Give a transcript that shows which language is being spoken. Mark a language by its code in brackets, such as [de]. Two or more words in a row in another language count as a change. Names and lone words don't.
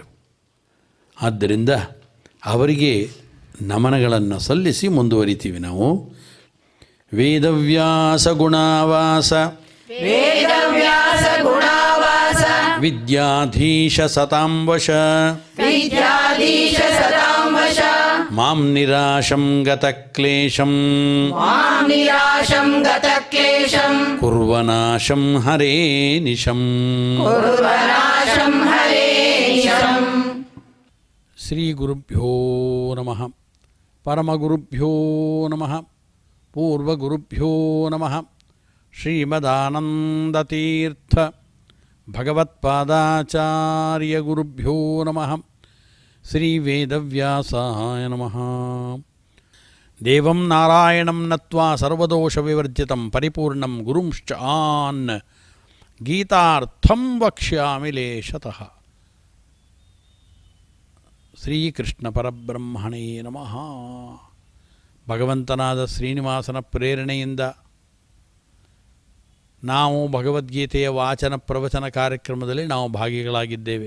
[kn] ಆದ್ದರಿಂದ ಅವರಿಗೆ ನಮನಗಳನ್ನು ಸಲ್ಲಿಸಿ ಮುಂದುವರಿತೀವಿ ನಾವು. [sa] ವೇದವ್ಯಾಸ ಗುಣಾವಾಸ ವಿದ್ಯಾಧೀಶ ಸತಾಂವಶ ಮಾಂ ನಿರಾಶಂ ಗತಕ್ಲೇಶಂ ಕುರ್ವನಾಶಂ ಹರೇ ನಿಶಂ. ಶ್ರೀ ಗುರುಭ್ಯೋ ನಮಃ. ಪರಮಗುರುಭ್ಯೋ ನಮಃ. ಪೂರ್ವಗುರುಭ್ಯೋ ನಮಃ. ಶ್ರೀಮದಾನಂದತೀರ್ಥ ಭಗವತ್ಪಾದಾಚಾರ್ಯ ಗುರುಭ್ಯೋ ನಮಃ. ಶ್ರೀ ವೇದವ್ಯಾಸಾಯ ನಮಃ. ದೇವಂ ನಾರಾಯಣಂ ನತ್ವಾ ಸರ್ವದೋಷವಿವರ್ಜಿತಂ ಪರಿಪೂರ್ಣಂ ಗುರುಂಶ್ಚ ಆನ್ ಗೀತಾರ್ಥಂ ವಕ್ಷ್ಯಾಮಿ ಲೇಶತಃ. ಶ್ರೀಕೃಷ್ಣ ಪರಬ್ರಹ್ಮಣೇ ನಮಃ. [kn] ಭಗವಂತನಾದ ಶ್ರೀನಿವಾಸನ ಪ್ರೇರಣೆಯಿಂದ ನಾವು ಭಗವದ್ಗೀತೆಯ ವಾಚನ ಪ್ರವಚನ ಕಾರ್ಯಕ್ರಮದಲ್ಲಿ ನಾವು ಭಾಗಿಗಳಾಗಿದ್ದೇವೆ.